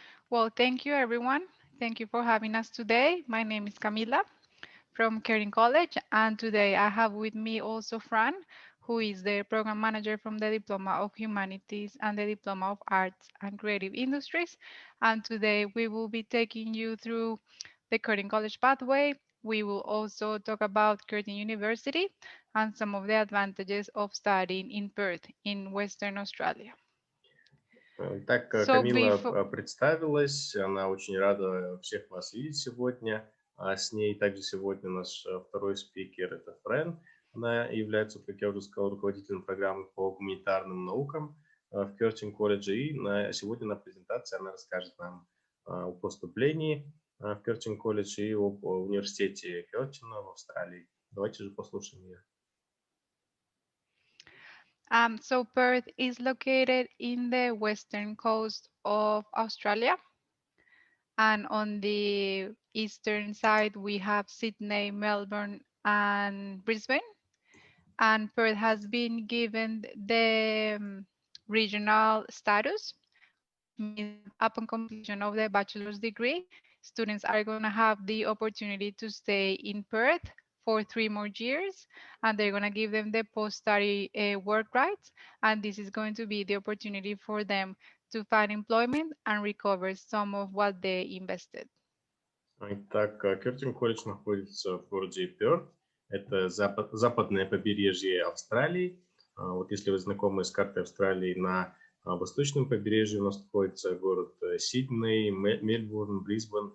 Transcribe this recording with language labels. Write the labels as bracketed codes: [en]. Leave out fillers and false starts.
[en] Well, thank you, everyone. Thank you for having us today. My name is Camila from Curtin College, and today I have with me also Fran, who is the program manager from the Diploma of Humanities and the Diploma of Arts and Creative Industries. And today we will be taking you through the Curtin College pathway. We will also talk about Curtin University and some of the advantages of studying in Perth in Western Australia. [ru] Так, Камила представилась, она очень рада всех вас видеть сегодня. С ней также сегодня наш второй спикер, это Фрэн. Она является, как я уже сказал, руководителем программы по гуманитарным наукам в Curtin College. И сегодня на презентации она расскажет нам о поступлении в Curtin College и об университете Curtin в Австралии. Давайте же послушаем ее. [en] So Perth is located in the western coast of Australia. And on the eastern side, we have Sydney, Melbourne, and Brisbane. And Perth has been given the regional status. Means upon completion of the bachelor's degree, students are going to have the opportunity to stay in Perth for 3 more years, and they're going to give them the post-study work rights, and this is going to be the opportunity for them to find employment and recover some of what they invested. [ru] Итак, Curtin College находится в городе Перт. Это западное побережье Австралии. Вот если вы знакомы с картой Австралии, на восточном побережье у нас находится город Сидней, Мельбурн, Брисбен.